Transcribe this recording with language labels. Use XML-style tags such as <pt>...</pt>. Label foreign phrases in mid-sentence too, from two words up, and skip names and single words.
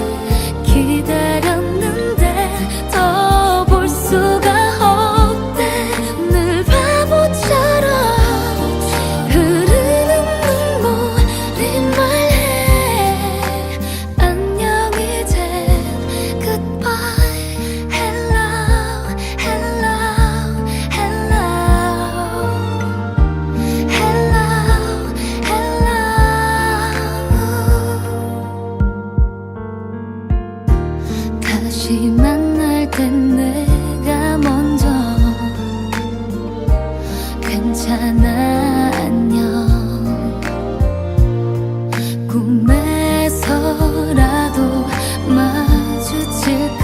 <ko>기다렸는데 더 볼 수가 없대. 늘 바보처럼 흐르는 눈물이 말해. 안녕 이젠 goodbye.</ko> <en>Hello, hello, hello, hello, hello.</en> <ko>다시 만날 땐 내가 먼저 괜찮아 안녕. 꿈에서라도 마주칠까.</ko>